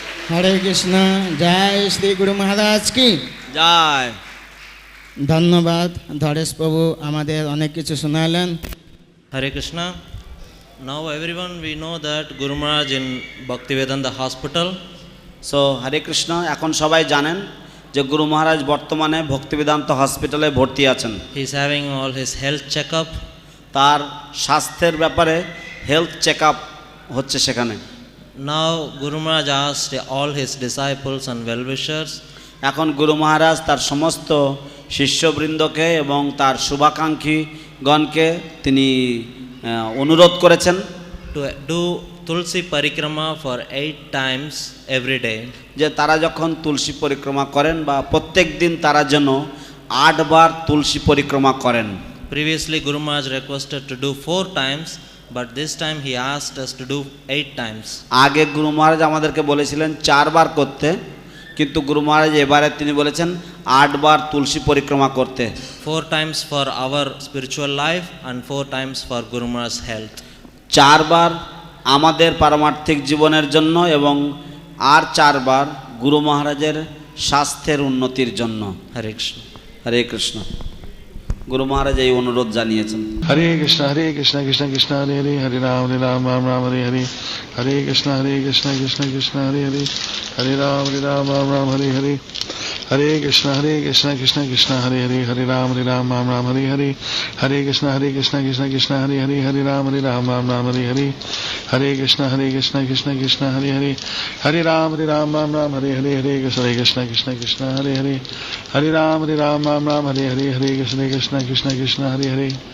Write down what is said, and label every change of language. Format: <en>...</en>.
<bn>হরে কৃষ্ণ। জয় শ্রী গুরু মহারাজ কি Jai. ধন্যবাদ। ধরেশ প্রভু আমাদের অনেক কিছু শোনালেন।</bn> <en>Hare Krishna. Now everyone we know that Guru Maharaj in Bhaktivedanta Hospital.</en> <bn>So Hare Krishna, এখন সবাই জানেন যে গুরু মহারাজ বর্তমানে ভক্তিবেদান্ত হসপিটালে ভর্তি আছেন।</bn> <en>He is having all his health checkup.</en> <bn>তার স্বাস্থ্যের ব্যাপারে হেলথ চেক আপ হচ্ছে সেখানে।</bn> <en>Now Guru Maharaj asked all his disciples and well-wishers</en> <bn>এখন গুরু মহারাজ তার সমস্ত শিষ্যবৃন্দকে এবং তার শুভাকাঙ্ক্ষীগণকে তিনি অনুরোধ করেছেন</bn> <en>to do Tulsi Parikrama for 8 times every day.</en> <bn>যে তারা যখন তুলসী পরিক্রমা করেন বা প্রত্যেক দিন তারা যেন 8 বার তুলসী পরিক্রমা করেন।</bn> <en>Previously Guru Maharaj requested to do 4 times, but this time he asked us to do 8 times.</en> <bn>আগে গুরু মহারাজ আমাদেরকে বলেছিলেন 4 বার করতে, কিন্তু গুরু মহারাজ এবারে তিনি বলেছেন 8 বার তুলসী পরিক্রমা করতে।</bn> <en>4 times for our spiritual life and 4 times for Guru Maharaj's health.</en> <bn>4 বার আমাদের পারমার্থিক জীবনের জন্য এবং আর 4 বার গুরু মহারাজের স্বাস্থ্যের উন্নতির জন্য।</bn> <en>Hare Krishna.</en> <bn>হরে কৃষ্ণ। গুরু মহারাজ এই অনুরোধ জানিয়েছেন। হরে কৃষ্ণ কৃষ্ণ কৃষ্ণ হরে হরে, হরে রাম রাম রাম হরে হরে, হরে কৃষ্ণ কৃষ্ণ কৃষ্ণ হরে হরে, হরে রাম রাম হরে হরে, হরে কৃষ্ণ কৃষ্ণ কৃষ্ণ হরে হরে, হরে রাম রাম হরে হরে, হরে কৃষ্ণ কৃষ্ণ হরে হরে, হরে রাম রাম হরে হরে, হরে কৃষ্ণ কৃষ্ণ কৃষ্ণ হরে হরে, হরে রাম রাম হরে হরে, হরে কৃষ্ণ কৃষ্ণ হরে হরে, হরে রাম রাম হরে হরে, হরে কৃষ্ণ কৃষ্ণ হরে হরে,</bn>